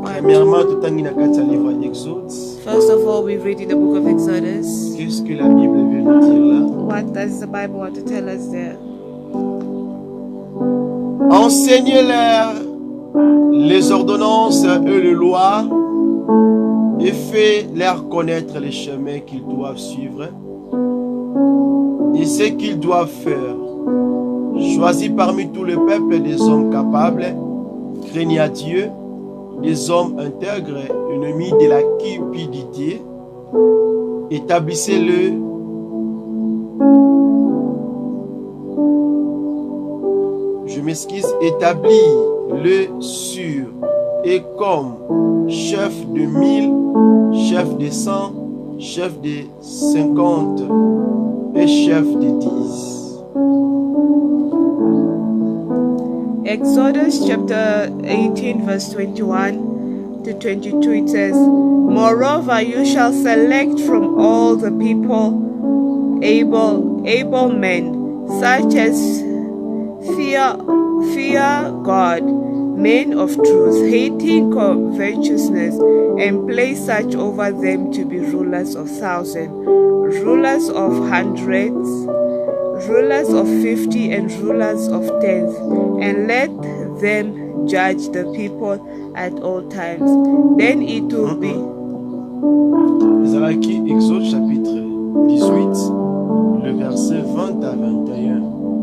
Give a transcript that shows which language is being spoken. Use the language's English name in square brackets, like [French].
[French] Premièrement, tout en livre Exode. [English] First of all, we read in the book of Exodus. [French] Qu'est-ce que la Bible veut nous dire là? [English] What does the Bible want to tell us there? [French] Enseignez-leur les ordonnances et les lois et faites-leur connaître les chemins qu'ils doivent suivre et ce qu'ils doivent faire. Choisis parmi tout le peuple des hommes capables, craignant Dieu, des hommes intègres, ennemis de la cupidité. Établissez-le établis-le sur et comme chef de 1000, chef de 100, chef de 50 et chef de 10. [English] Exodus chapter 18 verse 21 to 22, it says, Moreover, you shall select from all the people able men, such as fear God, men of truth, hating covetousness, and place such over them to be rulers of thousands, rulers of hundreds, rulers of 50, and rulers of tens, and let them judge the people at all times. Then it will be. [Lingala] Zalaki, [French] Exode chapitre 18, le verset 20 à 21.